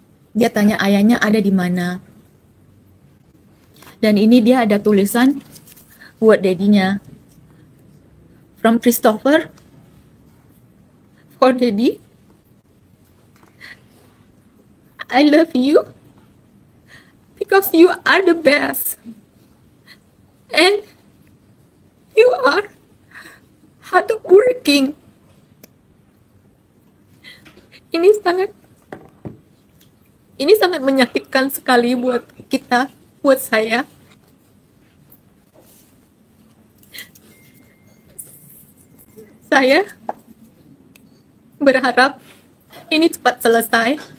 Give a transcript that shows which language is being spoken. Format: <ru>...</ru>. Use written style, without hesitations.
<id>Dia tanya ayahnya ada di mana. Dan ini dia ada tulisan buat dedinya.</id> <en>From Christopher for Daddy. I love you because you are the best. And you are hardworking.</en> <id>Ini sangat menyakitkan sekali buat kita, buat saya. Saya berharap ini cepat selesai.</id>